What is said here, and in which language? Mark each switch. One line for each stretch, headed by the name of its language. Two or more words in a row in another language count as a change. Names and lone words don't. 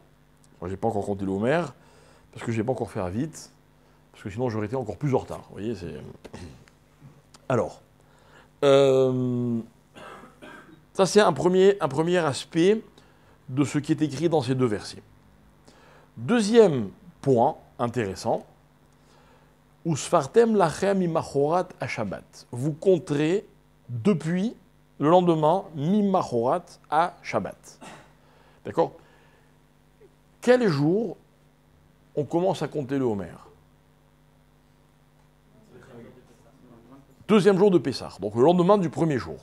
French: Moi, je n'ai pas encore compté le Homer, parce que je n'ai pas encore fait vite, parce que sinon j'aurais été encore plus en retard. Vous voyez, c'est... Alors, ça c'est un premier aspect de ce qui est écrit dans ces 2 versets. Deuxième point intéressant,
Hebrew: וספרתם לכם ממחרת השבת.
French: Vous compterez depuis le lendemain
Hebrew: ממחרת השבת.
French: D'accord ? Quel jour on commence à compter le Homer ? Deuxième jour de Pessah, donc le lendemain du premier jour.